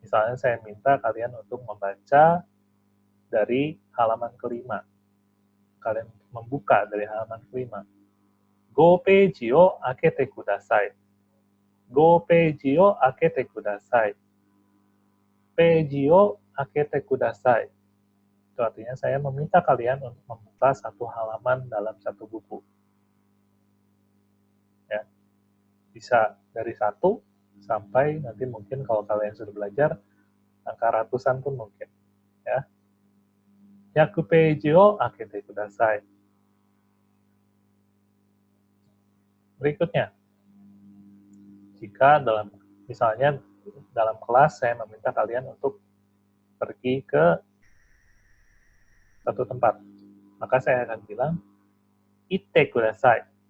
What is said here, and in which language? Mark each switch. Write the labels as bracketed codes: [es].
[id] Misalnya saya minta kalian untuk membaca dari halaman kelima. Kalian membuka dari halaman kelima. [ja] 5ページを開けてください。5ページを開けてください。ページを開けてください。 [id] Itu artinya saya meminta kalian untuk membuka satu halaman dalam satu buku. Ya. Bisa dari 1 sampai nanti mungkin kalau kalian sudah belajar, angka ratusan pun mungkin. Ya. [ja] 100ページを開けてください。 [id] Berikutnya, jika misalnya dalam kelas saya meminta kalian untuk pergi ke satu tempat, maka saya akan bilang, [ja] itte kudasai.